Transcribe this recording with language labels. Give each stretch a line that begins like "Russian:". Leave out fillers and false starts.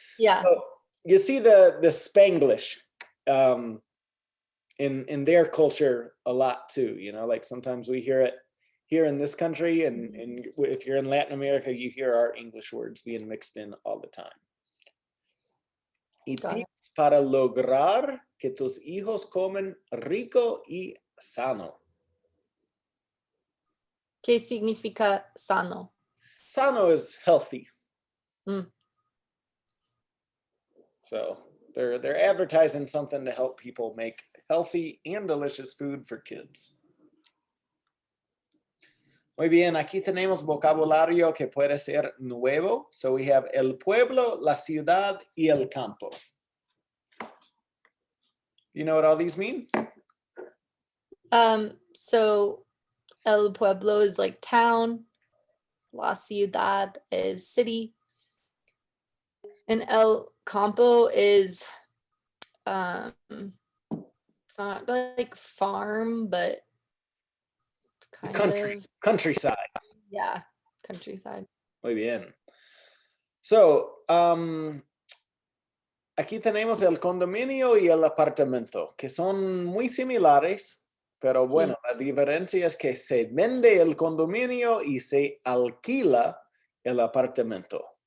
English: Yeah. So you see the Spanglish in their culture a lot too, you know, like sometimes we hear it here in this country, and if you're in Latin America, you hear our English words being mixed in all the time.
Spanish: Y tips para lograr que tus hijos comen rico y sano. ¿Qué significa sano?
English: Sano is healthy. Mm. So they're advertising something to help people make healthy and delicious food for kids.
Spanish: Muy bien, aquí tenemos vocabulario que puede ser nuevo.
English: So we have
Spanish: el pueblo, la ciudad, y el campo.
English: You know what all these mean? So el pueblo is like town, la ciudad is city, and el campo is it's not like farm, but kind of countryside. Yeah, countryside.
Spanish: Muy bien. So, aquí tenemos el condominio y el apartamento, que son muy similares, pero bueno, la diferencia es que se vende el condominio y se alquila el apartamento.